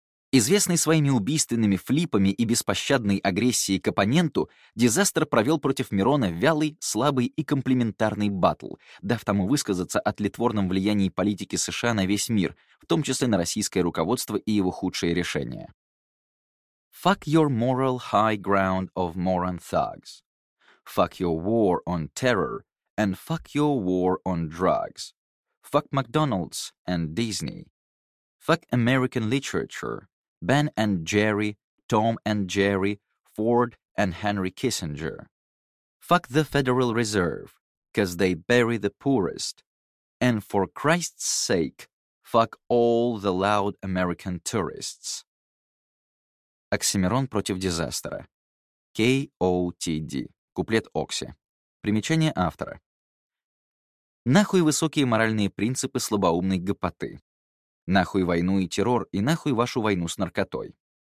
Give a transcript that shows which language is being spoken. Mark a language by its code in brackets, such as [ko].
[ru] Известный своими убийственными флипами и беспощадной агрессией к оппоненту, Дизастер провел против Мирона вялый, слабый и комплиментарный батл, дав тому высказаться о тлетворном влиянии политики США на весь мир, в том числе на российское руководство и его худшие решения. [en] Fuck your moral high ground of moron thugs. Fuck your war on terror and fuck your war on drugs. Fuck McDonald's and Disney. Fuck American literature, Ben and Jerry, Tom and Jerry, Ford and Henry Kissinger. Fuck the Federal Reserve, 'cause they bury the poorest. And for Christ's sake, fuck all the loud American tourists. [ru] Оксимирон против Дизастера. KOTD. Куплет Окси. Примечание автора. Нахуй высокие моральные принципы слабоумной гопоты. Нахуй войну и террор, и нахуй вашу войну с наркотой.